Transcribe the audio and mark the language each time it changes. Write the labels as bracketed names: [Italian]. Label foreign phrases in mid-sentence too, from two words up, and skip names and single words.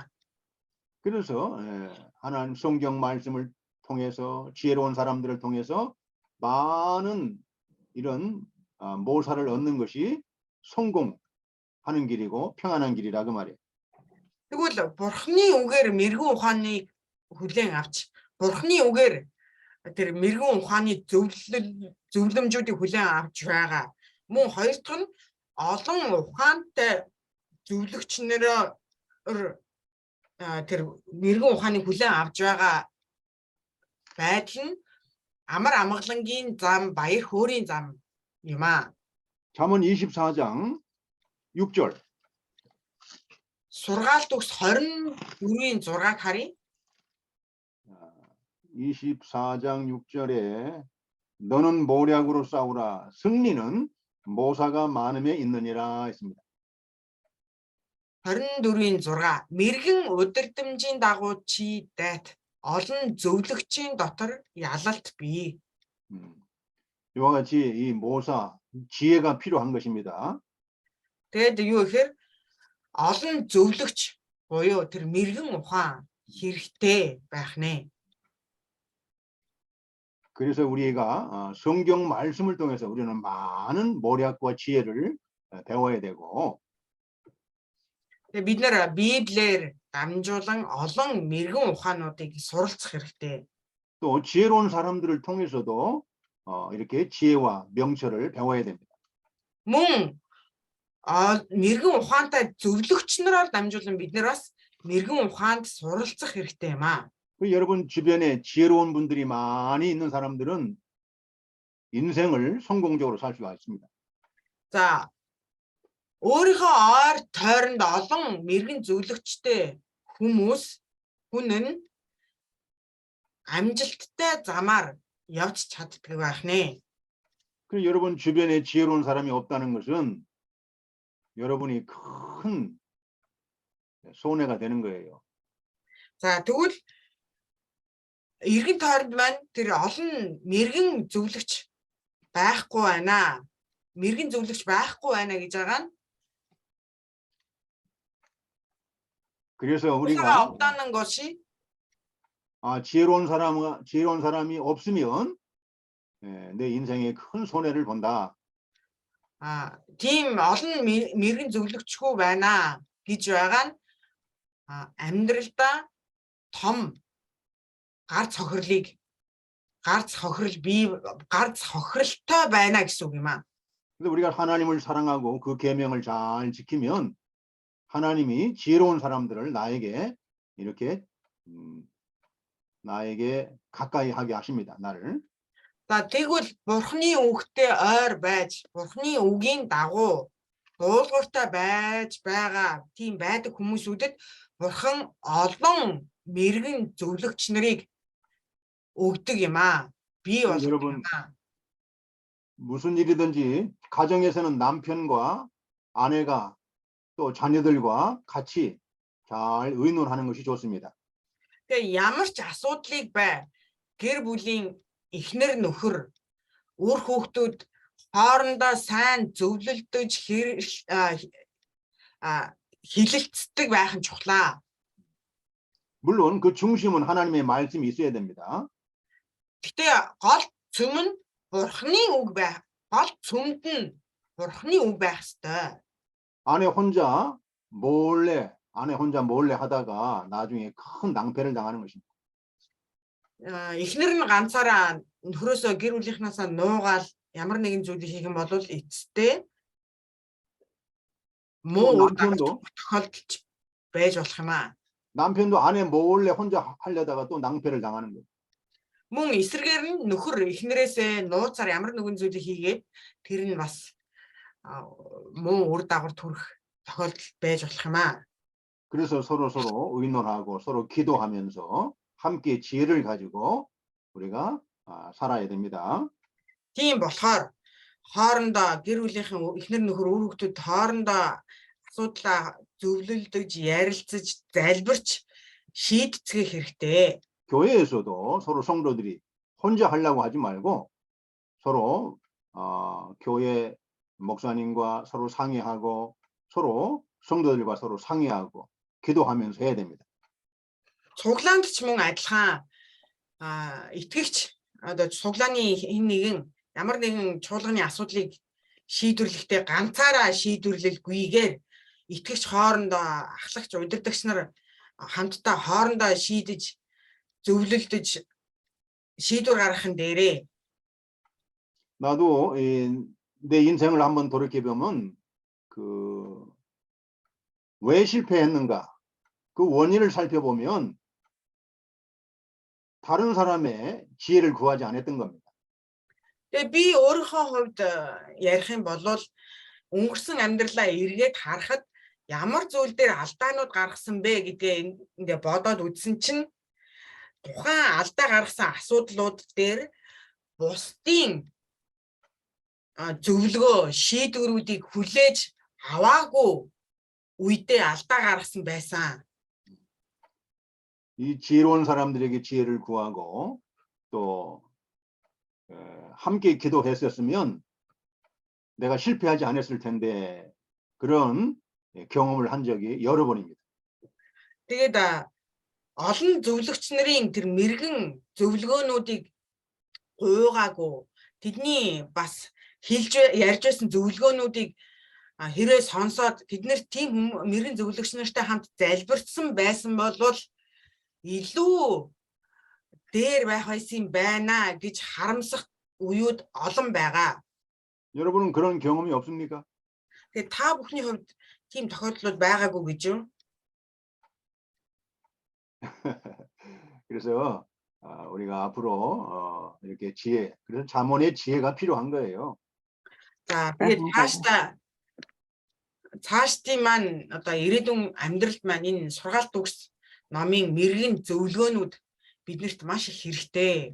[Korean] 그래서 하나님 성경 말씀을 통해서 지혜로운 사람들을 통해서 많은 이런 모사를 얻는 것이 성공하는 길이고 평안한 길이라 그 말이에요. [Mongolian] Тэгвэл Бурхны үгээр мэрэгэн ухааныг хүлээн авч Бурхны үгээр тэр мэрэгэн ухааны зөвлөмжүүдийг хүлээн авч байгаа. Мөн хоёр дахь нь олон ухаантай зөвлөгчнөр тэр мэрэгэн ухааныг хүлээн авч байгаа байдал нь амар амгалангийн зам, баяр хөөрийн зам юм аа. [Korean] 잠언 24장 6절. [Mongolian] Сургаалт үгс 24-ийн 6-ыг харъя. [Korean] 24장 6절에 너는 모략으로 싸우라 승리는 모사가 많음에 있느니라 했습니다. [Mongolian] 24-ийн 6 мэрэгэн удирдамжийн дагуу чи дайт олон зөвлөгчийн дотор ялалт бий. [Korean] 이와 같이 이 모사 지혜가 필요한 것입니다. [Mongolian] Тэгэд юу гэхээр олон зөвлөгч буюу тэр мэрэгэн ухаан хэрэгтэй байх нэ. [Korean] 그래서 우리가 성경 말씀을 통해서 우리는 많은 모략과 지혜를 배워야 되고 [Mongolian] Тэгээ бид нэр Библиэр дамжуулан олон мэрэгэн ухаануудыг суралцах хэрэгтэй. [Korean] 또 지혜로운 사람들을 통해서도 이렇게 지혜와 명철을 배워야 됩니다. [Mongolian] Мөн мэрэгэн ухаантай зөвлөгч нараар дамжуулан бид нэр бас мэрэгэн ухаанд суралцах хэрэгтэй юм аа. [Korean] 여러분 주변에 지혜로운 분들이 많이 있는 사람들은 인생을 성공적으로 살 수가 있습니다. [Mongolian] За өөрийнхөө ойр тойронд олон мэрэгэн зөвлөгчтэй хүн нь амжилттай замаар явж чаддаг байх нэ. [Korean] 그리고 여러분 주변에 지혜로운 사람이 없다는 것은 여러분이 큰 손해가 되는 거예요. [Mongolian] За тэгвэл эргэн тойронд маань тэр олон мэрэгэн зөвлөгч байхгүй байна. Мэрэгэн зөвлөгч байхгүй байна гэж байгаа нь [Korean] 그래서 우리가 우리가 없다는 것이 지혜로운 사람이 없으면 내 인생에 큰 손해를 본다. [Mongolian] тийм олон мэрэгэн зөвлөгчгүй байна гэж байгаа нь амьдралдаа том гар цохирлтой байна гэсэн үг юм аа. [Korean] 근데 우리가 하나님을 사랑하고 그 계명을 잘 지키면 하나님이 지혜로운 사람들을 나에게 이렇게 나에게 가까이 하게 하십니다. 나를. [Mongolian] За тэгвэл Бурхны үгтэй ойр байж, Бурхны үгийн дагуу дуулууртай байж байгаа тийм байдаг хүмүүсүүдэд Бурхан олон мэрэгэн зөвлөгч нарыг өгдөг юм аа. Би [Korean] 여러분 무슨 일이든지 가정에서는 남편과 아내가 또 자녀들과 같이 잘 의논하는 것이 좋습니다. [Mongolian] Тэгээ ямар ч асуудлыг бай гэр бүлийн эхнэр нөхөр өөр хүүхдүүд хоорондоо сайн зөвлөлдөж хилэлцдэг байх нь чухлаа. [Korean] 물론 그 중심은 하나님의 말씀이 있어야 됩니다. [Mongolian] Гэтэ гол цөм нь Бурхны үг байх. Гол цөмд нь Бурхны үг байх ёстой. [Korean] 아내 혼자 몰래 하다가 나중에 큰 낭패를 당하는 것입니다. [Mongolian] Эхнэр нь ганцаараа нөхрөөсөө гэр бүлийнхнаасаа нуугаал ямар нэгэн зүйлийг хийх юм бол эцэстээ муу үр [Korean] 남편도 [Mongolian] тохиолдолж байж болох юм аа. [Korean] 남편도 아내 몰래 혼자 하려다가 또 낭패를 당하는 거예요. [Mongolian] Мөн эсрэгээр нь нөхөр эхнэрээсээ нууцаар ямар нэгэн зүйлийг хийгээд тэр нь бас муу үр дагавар төрөх тохиолдол байж болох юм аа. [Korean] 그래서 서로 의논하고 서로 기도하면서 함께 지혜를 가지고 우리가 살아야 됩니다. [Mongolian] Тийм болохоор хоорондоо гэр бүлийнхэн эхнэр нөхөр үр хүүхдүүд хоорондоо асуудлаа зөвлөлдөж, ярилцаж, залбирч шийдцгэх хэрэгтэй. [Korean] 교회에서도 서로 성도들이 혼자 하려고 하지 말고 서로 교회 목사님과 서로 상의하고 서로 성도들과 서로 상의하고 기도하면서 해야 됩니다. [Mongolian] Цуглаанд ч мөн адилхан итгэгч одоо цуглааны хэн нэгэн ямар нэгэн чуулганы асуудлыг шийдвэрлэхдээ ганцаараа шийдвэрлэлгүйгээр итгэгч хоорондоо ахлагч удирдагч нар хамтдаа хоорондоо шийдэж зөвлөлдөж шийдвэр гаргахын дээрээ [Korean] 나도 내 인생을 한번 돌이켜 보면 왜 실패했는가 그 원인을 살펴보면 다른 사람의 지혜를 구하지 않았던 겁니다. [Mongolian] Тэгээ би өөрийнхөө хувьд ярих юм бол өнгөрсөн амьдралаа эргээд харахад ямар зүйл дээр алдаанууд гаргасан бэ гэдгээ ингээ бодоод үзсэн чинь тухайн алдаа гаргасан асуудлууд дээр бусдын зөвлөгөө шийдвэрүүдийг хүлээж аваагүй үедээ алдаа гаргасан байсан. [Korean] 이 지혜로운 사람들에게 지혜를 구하고 또 함께 기도했었으면 내가 실패하지 않았을 텐데 그런 경험을 한 적이 여러 번입니다. [Mongolian] Тэгээд олон зөвлөгч нарын тэр мэрэгэн зөвлөгөөнүүдийг гуйгаагүй тэдний бас хэлж ярьж байсан зөвлөгөөнүүдийг хэрэг сонсоод тэднэр тийм мэрэгэн зөвлөгч нартай хамт залбирсан байсан бол илүү дээр байх байсан байна гэж харамсах үеуд олон байгаа. [Korean] 여러분은 그런 경험이 없습니까? [Mongolian] Тэгээд та бүхний хувьд тийм тохиолдлууд байгаагүй гэж юу? [Korean] 그래서 우리가 앞으로 이렇게 지혜, 그래서 잠언의 지혜가 필요한 거예요. [Mongolian] За тэгээд цаашдын маань одоо ирээдүйн амьдралд маань энэ сургаалт үгс номын мэрэгэн зөвлөгөөнүүд биднэрт маш их хэрэгтэй.